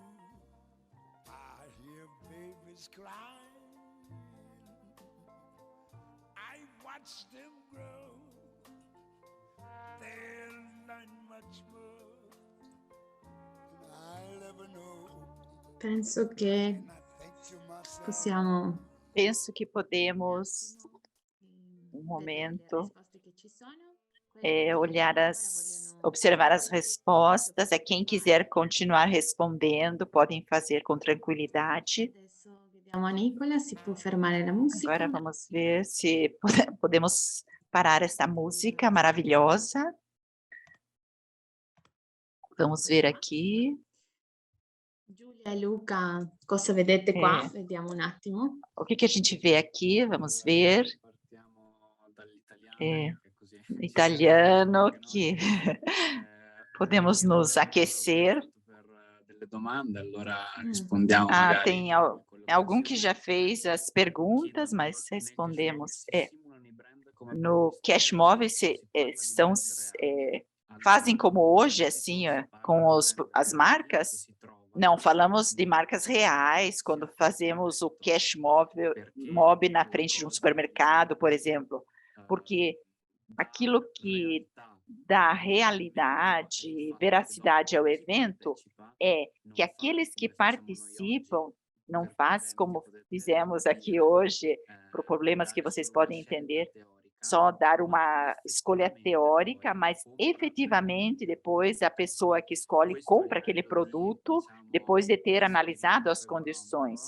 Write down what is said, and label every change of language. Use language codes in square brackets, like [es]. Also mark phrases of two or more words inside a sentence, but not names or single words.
[en] I hear babies crying. I watch them grow. They'll learn much more than I'll ever know. [it] Penso che [en] And I think to myself, [it] possiamo [pt] Penso que podemos, [it] vedere [pt] momento, [it] le risposte che ci sono. Quelli che [pt] olhar [it] ancora vogliono [pt] observar as [it] rispondere, [pt] respostas. Quem quiser continuar respondendo, podem fazer com tranquilidade. [it] adesso vediamo a Nicola, si può fermare la musica. [pt] Agora vamos ver se podemos parar essa música maravilhosa. Vamos ver aqui. [it] Giulia e Luca, cosa vedete qua? Vediamo un attimo. [pt] O que a gente vê aqui? Vamos ver. [it] Partiamo dall'italiano, Eh, che così [pt] Italiano, [it] che [pt] que podemos nos aquecer. [it] per delle domande, allora Mm. rispondiamo Ah, magari [pt] tem [it] con [pt] algum que [it] collaborazione. [pt] já fez as perguntas, mas respondemos. [it] Simulano i brand come No previsto. [pt] Cash Móvel são, fazem como hoje, assim, com as marcas? Não, falamos de marcas reais, quando fazemos o Cash Móvel, Mob na frente de um supermercado, por exemplo, porque aquilo que dá realidade, veracidade ao evento, é que aqueles que participam não faz como fizemos aqui hoje, por problemas que vocês podem entender, só dar uma escolha teórica, mas efetivamente depois a pessoa que escolhe compra aquele produto, depois de ter analisado as condições.